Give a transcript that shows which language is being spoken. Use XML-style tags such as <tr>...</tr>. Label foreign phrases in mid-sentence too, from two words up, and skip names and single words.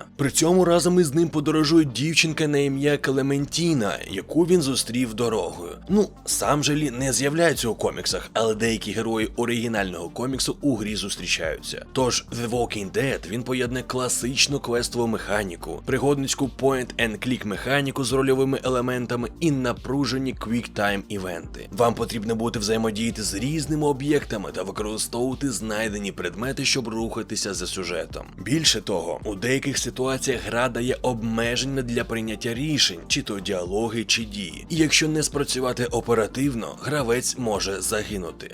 <uk>При цьому разом із ним подорожує дівчинка на ім'я Клементіна, яку він зустрів дорогою. Ну, сам же Лі не з'являється у коміксах, але деякі герої оригінального коміксу у грі зустрічаються. Тож, The Walking Dead, він поєднує класичну квестову механіку, пригодницьку</uk> <en>point-and-click</en> <uk>механіку з рольовими елементами і напружені quick-time івенти. Вам потрібно буде взаємодіяти з різними об'єктами та використовувати знайдені предмети, щоб рухатися за сюжетом. Більше того, у деяких ситуаціях гра дає обмеження для прийняття рішень, чи то діалоги, чи дії. І якщо не спрацювати оперативно, гравець може загинути.</uk>